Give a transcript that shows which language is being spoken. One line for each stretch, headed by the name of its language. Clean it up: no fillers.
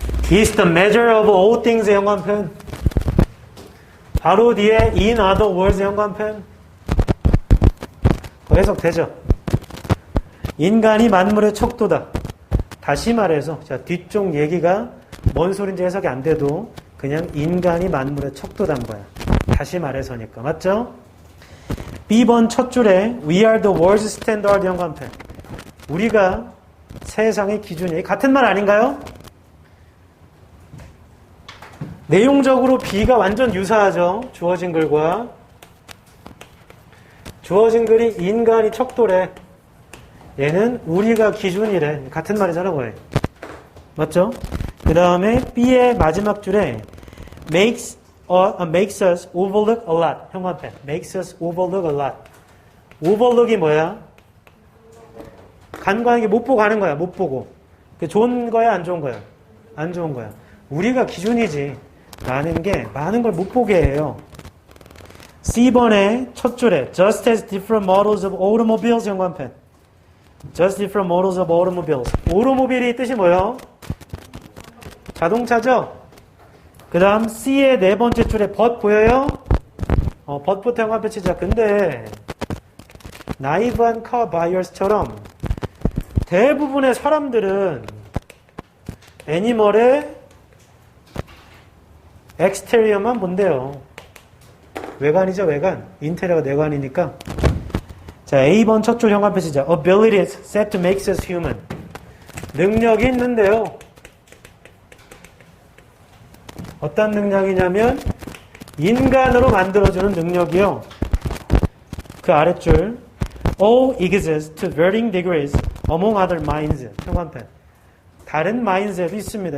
English: is the measure of all things 형광펜.
Korean: 바로 뒤에
English: in other words
Korean: 형광펜. 해석되죠? 인간이 만물의 척도다. 다시 말해서 자, 뒤쪽 얘기가 뭔 소린지 해석이 안 돼도 그냥 인간이 만물의 척도단 거야. 다시 말해서니까. 맞죠? B번 첫 줄에
English: We are the world's standard
Korean: 형광펜. 우리가 세상의 기준이 같은 말 아닌가요? 내용적으로 B가 완전 유사하죠. 주어진 글과. 주어진 글이 인간이 척도래. 얘는 우리가 기준이래. 같은 말이잖아, 거의. 맞죠? 그 다음에 B의 마지막 줄에
English: makes us overlook a lot. 형광펜. makes us overlook a lot.
Korean: overlook이 뭐야? 간과하는 게 못 보고 가는 거야. 못 보고. 좋은 거야, 안 좋은 거야? 안 좋은 거야. 우리가 기준이지. 라는 게 많은 걸 못 보게 해요.
English: C번의 첫 줄에 just as different models of automobiles 형광펜. just different models of automobiles.
Korean: 오토모빌이 뜻이 뭐예요? 자동차죠? 그 다음 C의 네 번째 줄에 but 보여요? but부터 형광펜 치자. 근데 naive한 car buyers처럼 대부분의 사람들은 애니멀의 엑스테리어만 본대요. 외관이죠, 외관. 인테리어가 내관이니까. 자, A번 첫 줄 형광펜 치자.
English: abilities set to make us human.
Korean: 능력이 있는데요. 어떤 능력이냐면 인간으로 만들어주는 능력이요.
English: 그 아랫줄 all exists to varying degrees among other minds. 형광펜.
Korean: 다른 마인드에도 있습니다.